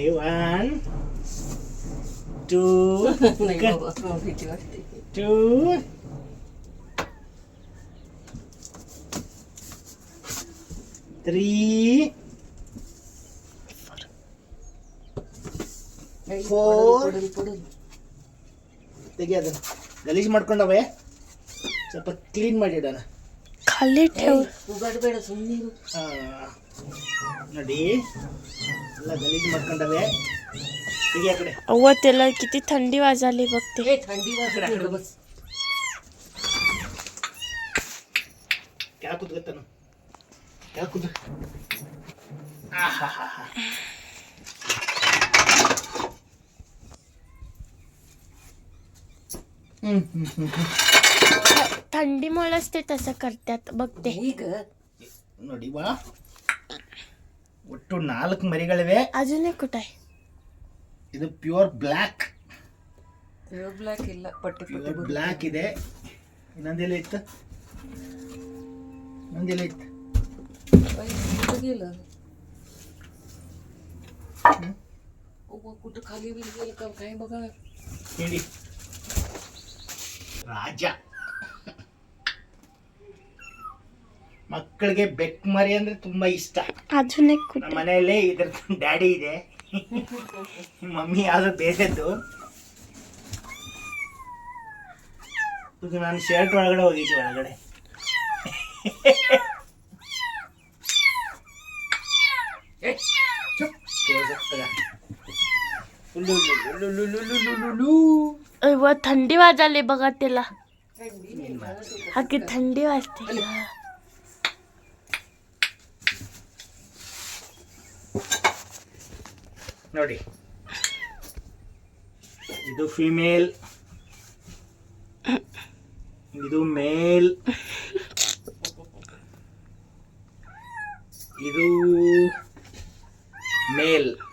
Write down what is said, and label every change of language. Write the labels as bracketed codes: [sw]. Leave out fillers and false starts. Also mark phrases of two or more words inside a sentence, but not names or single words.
[kn] 1 2 3 4 ತೆಗಿ. ಅದನ್ನು ಗಲೀಜು ಮಾಡ್ಕೊಂಡವೆ, ಸ್ವಲ್ಪ ಕ್ಲೀನ್ ಮಾಡಿಡೋಣ. ನೋಡಿ ಎಲ್ಲ गलीज ಮಾಡ್ಕೊಂಡವೆ. ತೆಗಿ ಆ ಕಡೆ. [mr] अव्वतेला किती थंडी वाजली बघते. थंडी वाजली बस. क्या कुछ गत्तन क्या कुछ थंडीमुळेच ते तसं करतात बघते. [kn] ಈಗ ನೋಡಿ ಬಾ, ಒಟ್ಟು 4 ಮರಿಗಳಿವೆ. [mr] अजून एक कुठे आहे? [kn] ಇದು [en] pure black, [kn] ಬ್ಲಾಕ್ ಇಲ್ಲ, ಪಟ್ಟಿ [en] pure black [kn] ಇದೆ. ಇನ್ನೊಂದೆಲ್ಲ ಇತ್ತು, ಇನ್ನೊಂದೆಲ್ಲ ಇತ್ತು. [mr] गेलं कुठं खाली बिल गेलं का काय बघा. [kn] ಹೇಳಿ ರಾಜ. ಮಕ್ಕಳಿಗೆ ಬೆಕ್ ಮರಿ ಅಂದ್ರೆ ತುಂಬಾ ಇಷ್ಟ. [mr] अजून एक [kn] ನಮ್ಮ [mr] कुठे? [kn] ಮನೆಯಲ್ಲೇ ಇದ್ರ ಡ್ಯಾಡಿ ಇದೆ, ಮಮ್ಮಿ ಯಾವ್ದೋ ಬೇರೆದ್ದು. ಇದು ನಾನು ಶರ್ಟ್ ಒಳಗಡೆ ಹೋಗಿದ್ದೆ, ಒಳಗಡೆ [mr] व थंडी वाजली बघा त्याला. हा की थंडी वाजते. [kn] ನೋಡಿ, ಇದು ಫಿಮೇಲ್, ಇದು ಮೇಲ್, ಇದು ಮೇಲ್.